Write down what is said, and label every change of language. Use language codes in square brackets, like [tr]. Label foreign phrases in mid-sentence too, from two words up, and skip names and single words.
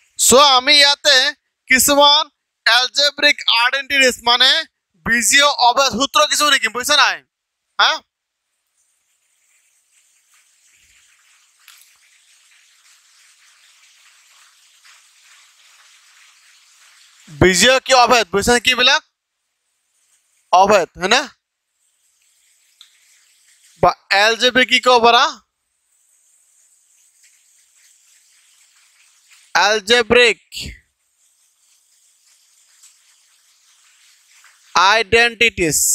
[as] সো আমি ইয়াতে কিছুমান [en] algebraic identities [as] মানে বীজীয় অভেদ সূত্র কিছু লিখিম বুঝছ নাই হ্যাঁ বীজীয় কি অভেদ বুঝছেন কি বিলাক অভেদ হ্যাঁ না বা এলজেব্রিক কি কব পারা [en] algebraic identities